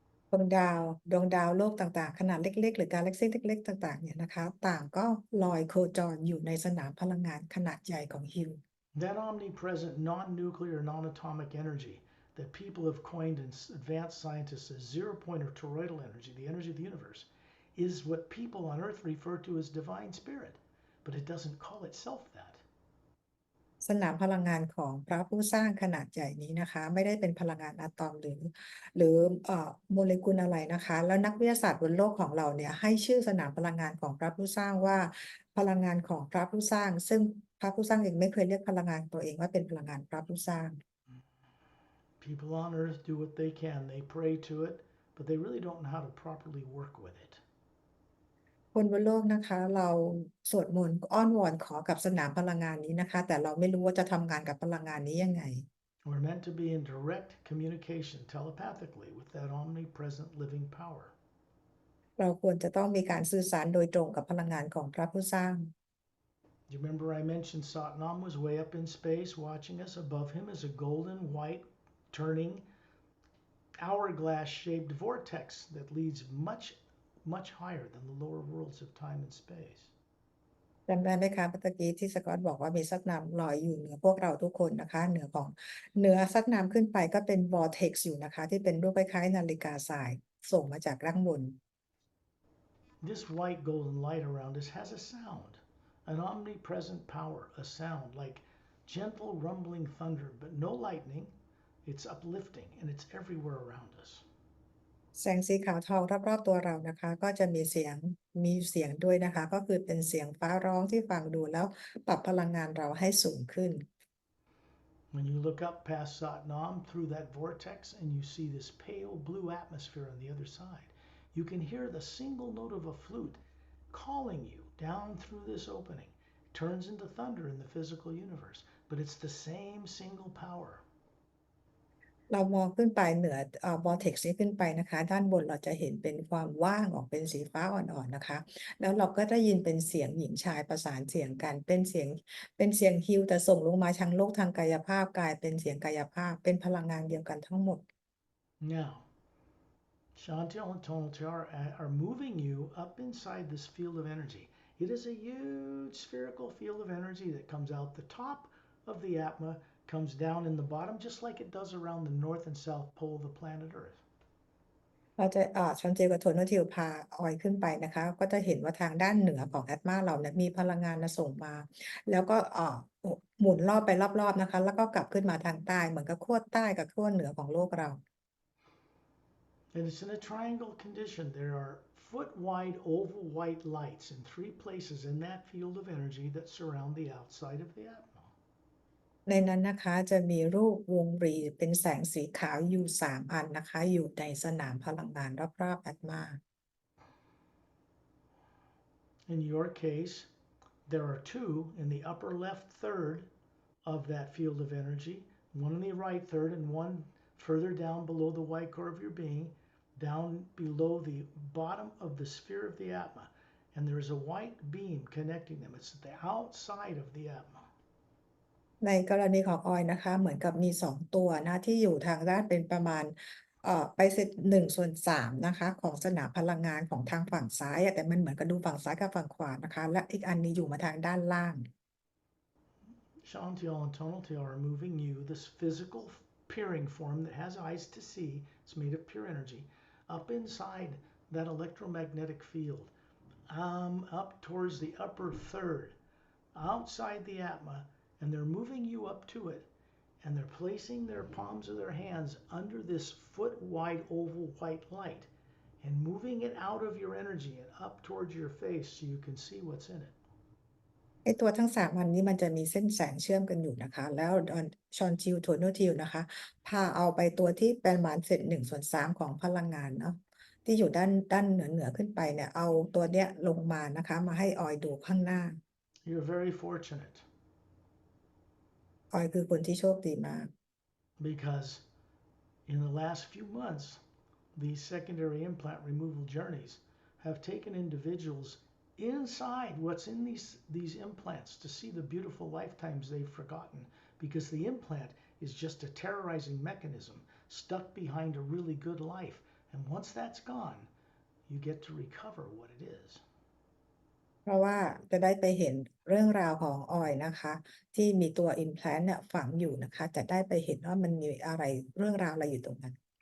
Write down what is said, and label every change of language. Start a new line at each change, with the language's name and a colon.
Thai: ดวงดาวโลกต่างๆขนาดเล็กๆหรือกาแล็กซีเล็กๆต่างๆเนี่ยนะคะต่างก็ลอยโคจรอยู่ในสนามพลังงานขนาดใหญ่ของฮิล
English: That omnipresent non-nuclear, non-atomic energy that people have coined and advanced scientists as zero-point or toroidal energy, the energy of the universe, is what people on Earth refer to as divine spirit, but it doesn't call itself that.
Thai: สนามพลังงานของพระผู้สร้างขนาดใหญ่นี้นะคะไม่ได้เป็นพลังงานอะตอมหรือโมเลกุลอะไรนะคะแล้วนักวิทยาศาสตร์บนโลกของเราเนี่ยให้ชื่อสนามพลังงานของพระผู้สร้างว่าพลังงานของพระผู้สร้างซึ่งพระผู้สร้างเองไม่เคยเรียกพลังงานตัวเองว่าเป็นพลังงานพระผู้สร้าง
English: People on Earth do what they can. They pray to it, but they really don't know how to properly work with it.
Thai: คนบนโลกนะคะเราสวดมนต์อ้อนวอนขอกับสนามพลังงานนี้นะคะแต่เราไม่รู้ว่าจะทำงานกับพลังงานนี้ยังไง
English: We're meant to be in direct communication telepathically with that omnipresent living power.
Thai: เราควรจะต้องมีการสื่อสารโดยตรงกับพลังงานของพระผู้สร้าง
English: Do you remember I mentioned Satnam was way up in space watching us? Above him is a golden white turning hourglass shaped vortex that leads much, much higher than the lower worlds of time and space.
Thai: จำได้ไหมคะเมื่อตะกี้ที่สกอตบอกว่ามีซักน้ำลอยอยู่เหนือพวกเราทุกคนนะคะเหนือซักน้ำขึ้นไปก็เป็น vortex อยู่นะคะที่เป็นรูปคล้ายๆนาฬิกาทรายส่งมาจากด้านบน
English: This white golden light around us has a sound, an omnipresent power, a sound like gentle rumbling thunder, but no lightning. It's uplifting and it's everywhere around us.
Thai: แสงสีขาวทองรอบๆตัวเรานะคะก็จะมีเสียงด้วยนะคะก็คือเป็นเสียงฟ้าร้องที่ฟังดูแล้วปรับพลังงานเราให้สูงขึ้น
English: When you look up past Satnam through that vortex and you see this pale blue atmosphere on the other side, you can hear the single note of a flute calling you down through this opening. It turns into thunder in the physical universe, but it's the same single power.
Thai: เรามองขึ้นไปเหนือvortex นี้ขึ้นไปนะคะด้านบนเราจะเห็นเป็นความว่างออกเป็นสีฟ้าอ่อนๆนะคะแล้วเราก็ได้ยินเป็นเสียงหญิงชายประสานเสียงกันเป็นเสียงฮีลแต่ส่งลงมาทางโลกทางกายภาพกลายเป็นเสียงกายภาพเป็นพลังงานเดียวกันทั้งหมด
English: Now, Chantal and Tonal are moving you up inside this field of energy. It is a huge spherical field of energy that comes out the top of the Atma, comes down in the bottom, just like it does around the north and south pole of the planet Earth.
Thai: เราจะชอนเจลกับโทนทิวพาออยขึ้นไปนะคะก็จะเห็นว่าทางด้านเหนือของแอตมาเราเนี่ยมีพลังงานส่งมาแล้วก็หมุนรอบไปรอบๆนะคะแล้วก็กลับขึ้นมาทางใต้เหมือนกับขั้วใต้กับขั้วเหนือของโลกเรา
English: And it's in a triangle condition. There are foot-wide oval white lights in 3 places in that field of energy that surround the outside of the Atma.
Thai: ในนั้นนะคะจะมีรูปวงรีเป็นแสงสีขาวอยู่3อันนะคะอยู่ในสนามพลังงานรอบๆแอตมา
English: In your case, there are 2 in the upper left third of that field of energy, one in the right third, and one further down below the white core of your being, down below the bottom of the sphere of the Atma. And there is a white beam connecting them. It's at the outside of the Atma.
Thai: ในกรณีของออยนะคะเหมือนกับมี2ตัวนะที่อยู่ทางด้านเป็นประมาณไปเสร็จ1/3นะคะของสนามพลังงานของทางฝั่งซ้ายแต่มันเหมือนกับดูฝั่งซ้ายกับฝั่งขวานะคะและอีกอันนี้อยู่มาทางด้านล่าง
English: Shantiel and Tonaltiel are moving you, this physical peering form that has eyes to see, it's made of pure energy, up inside that electromagnetic field, up towards the upper third, outside the Atma, and they're moving you up to it, and they're placing their palms of their hands under this foot-wide oval white light, and moving it out of your energy and up towards your face so you can see what's in it.
Thai: ไอ้ตัวทั้ง3อันนี้มันจะมีเส้นแสงเชื่อมกันอยู่นะคะแล้วชอนจิลโทโนทิลนะคะพาเอาไปตัวที่ประมาณเศษ1/3ของพลังงานเนาะที่อยู่ด้านเหนือขึ้นไปเนี่ยเอาตัวเนี้ยลงมานะคะมาให้ออยดูข้างหน้า
English: You're very fortunate
Thai: ออยคือคนที่โชคดีมาก
English: because in the last few months, these secondary implant removal journeys have taken individuals inside what's in these implants to see the beautiful lifetimes they've forgotten, because the implant is just a terrorizing mechanism stuck behind a really good life. And once that's gone, you get to recover what it is.
Thai: เพราะว่าจะได้ไปเห็นเรื่องราวของออยนะคะที่มีตัว implant เนี่ยฝังอยู่นะคะจะได้ไปเห็นว่ามันมีอะไรเรื่องราวอะไรอยู่ตรงนั้น